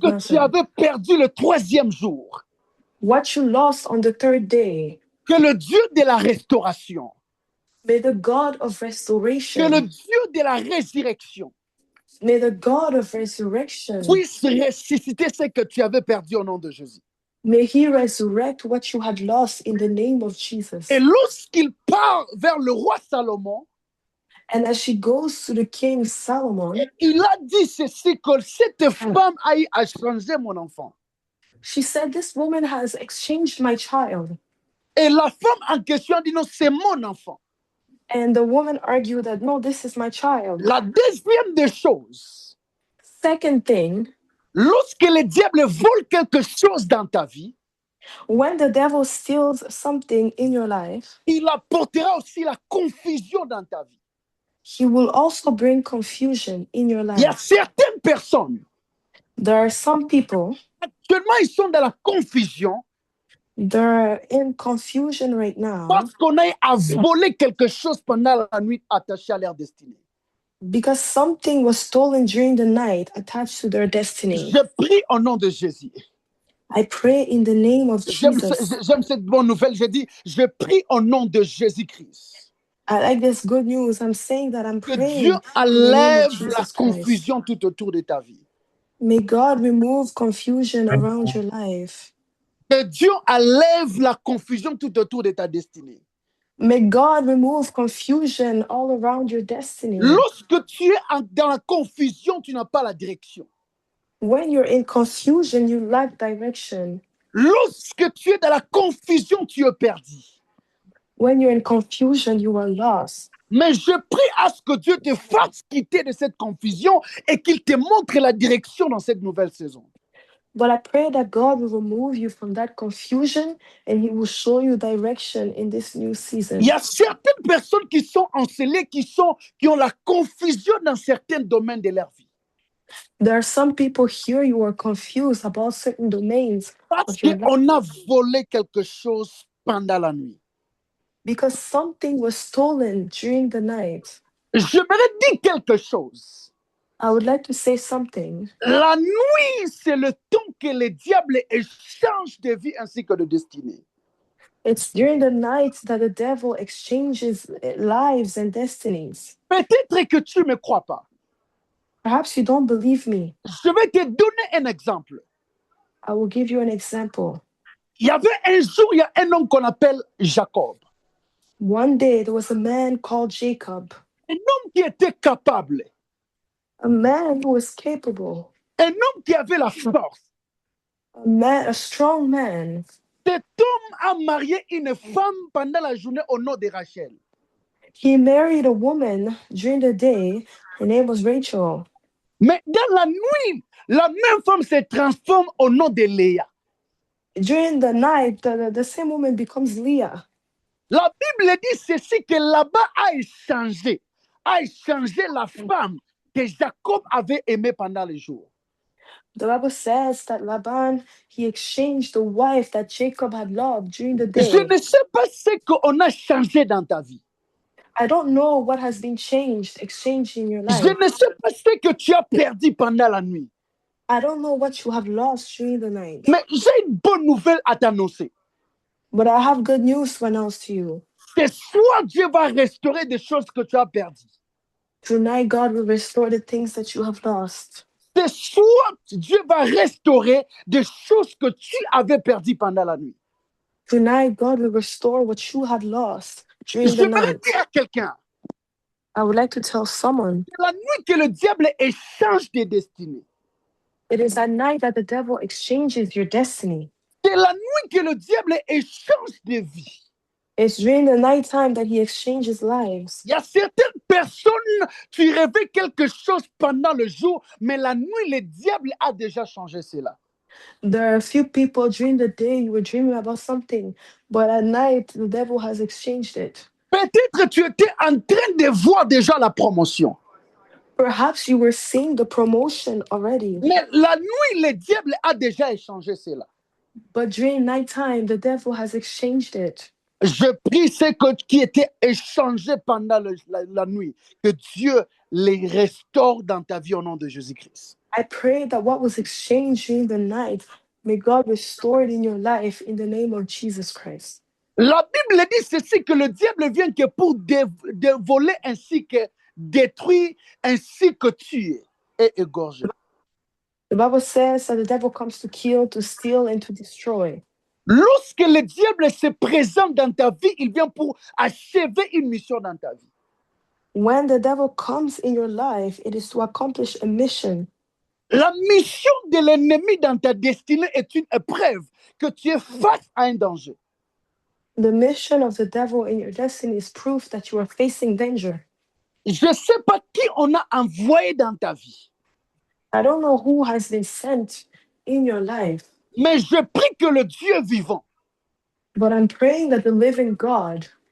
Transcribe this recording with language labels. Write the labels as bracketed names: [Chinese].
[French] Que tu avais perdu le troisième jour. [English] What you lost on the third day. [French] Que le Dieu de la restauration. [English] May the God of restoration. [French] Que le Dieu de la résurrection. [English] May the God of resurrection. [French] Puisse ressusciter ce que tu avais perdu au nom de Jésus. [English] May he resurrect what you had lost in the name of Jesus. [French] Et lorsqu'il part vers le roi Salomon, [English] and as she goes to the king Solomon, [French] il a dit ceci, que cette femme a changé mon enfant. [English] She said, this woman has exchanged my child. [French] Et la femme en question a dit non, c'est mon enfant. [English] And the woman argued that no, this is my child. [French] La deuxième des choses. [English] Second thing. [French] Lorsque le diable vole quelque chose dans ta vie, [English] when the devil steals something in your life, [French] il apportera aussi la confusion dans ta vie. [English] He will also bring confusion in your life. [French] Il y a certaines personnes. [English] There are some people. [French] Actuellement, ils sont dans la confusion. [English] They're in confusion right now. [French] Parce qu'on a volé quelque chose pendant la nuit attaché à leur destinée. [English] Because something was stolen during the night attached to their destiny. [French] Je prie au nom de Jésus. [English] I pray in the name of Jesus. [French] J'aime cette bonne nouvelle. Je dis, je prie au nom de Jésus-Christ. [English] I like this good news. I'm saying that I'm praying. [French] Que Dieu enlève la confusion tout autour de ta vie. [English] May God remove confusion around your life. [French] Que Dieu enlève la confusion tout autour de ta destinée. [English] May God remove confusion all around your destiny. [French] Lorsque tu es dans la confusion, tu n'as pas la direction. [English] When you're in confusion, you lack direction. [French] Lorsque tu es dans la confusion, tu es perdu. [English] When you're in confusion, you are lost. [French] Mais je prie à ce que Dieu te fasse quitter de cette confusion et qu'il te montre la direction dans cette nouvelle saison. [English] But I pray that God will remove you from that confusion and He will show you direction in this new season. [French] Il y a certaines personnes qui sont encelées, qui ont la confusion dans certains domaines de leur vie. [English] There are some people here you are confused about certain domains. [French] Parce qu'on a volé quelque chose pendant la nuit. [English] Because something was stolen during the night. [French] J'aimerais dire quelque chose. [English] I would like to say something. [French] La nuit, c'est le temps que le diable échange de vie ainsi que de destinée. [English] It's during the night that the devil exchanges lives and destinies. [French] Peut-être que tu ne me crois pas. [English] Perhaps you don't believe me. [French] Je vais te donner un exemple. [English] I will give you an example. [French] Il y avait un jour, il y a un homme qu'on appelle Jacob. [English] One day there was a man called Jacob, [French] un homme qui était capable, [English] a man who was capable, [French] un homme qui avait la force. [English] a strong man. [French] Cet homme a marié une femme pendant la journée au nom de Rachel. [English] He married a woman during the day. Her name was Rachel. [French] Mais dans la nuit, la même femme se transforme au nom de Léa. [English] During the night, the same woman becomes Leah. [French] La Bible dit ceci, que là-bas a échangé la femme que Jacob avait aimée pendant le jour. [English] The Bible says that Laban, he exchanged the wife that Jacob had loved during the [French] Je [English] day. [French] ne sais pas ce qu'on a changé dans ta vie. [English] I don't know what has been exchanged in your [French] Je [English] life. [French] ne sais pas ce que tu as perdu pendant la nuit. [English] I don't know what you have lost during the night. [French] Mais j'ai une bonne nouvelle à t'annoncer. [English] But I have good news to announce to you. [French] Ce soir, Dieu va restaurer des choses que tu as perdues. [English] Tonight, God will restore the things that you have lost. [French] Ce soir, Dieu va restaurer des choses que tu avais perdues pendant la nuit. [English] Tonight, God will restore what you had lost during the [French] J'aimerais [English] night. [French] dire à quelqu'un, [English] I would like to tell someone, [French] c'est la nuit que le diable échange tes destinées. [English] it is at night that the devil exchanges your destiny. [French] C'est la nuit que le diable échange des vies. [English] It's during the nighttime that he exchanges lives. [French] Il y a certaines personnes, tu rêvais quelque chose pendant le jour, mais la nuit, le diable a déjà changé cela. [English] There are a few people during the day you were dreaming about something, but at night the devil has exchanged it. [French] Peut-être tu étais en train de voir déjà la promotion. [English] Perhaps you were seeing the promotion already, [French] Mais la nuit, le diable a déjà échangé cela. [English] but during nighttime the devil has exchanged it. [French] Je prie ce qui était échangé pendant la nuit, que Dieu les restaure dans ta vie au nom de Jésus-Christ. [English] I pray that what was exchanged during the night, may God restore it in your life in the name of Jesus Christ. [French] La Bible dit ceci, que le diable vient que pour voler ainsi que détruire, ainsi que tuer et égorger. [English] The Bible says that the devil comes to kill, to steal, and to destroy. [French] Lorsque le diable se présente dans ta vie, il vient pour achever une mission dans ta vie. [English] When the devil comes in your life, it is to accomplish a mission. [French] La mission de l'ennemi dans ta destinée est une épreuve, que tu es face à un danger. [English] The mission of the devil in your destiny is proof that you are facing danger. [French] Je ne sais pas qui on a envoyé dans ta vie, [English] I don't know who has been sent in your life, [French] mais je prie que le Dieu vivant [English] but I'm praying that the living God,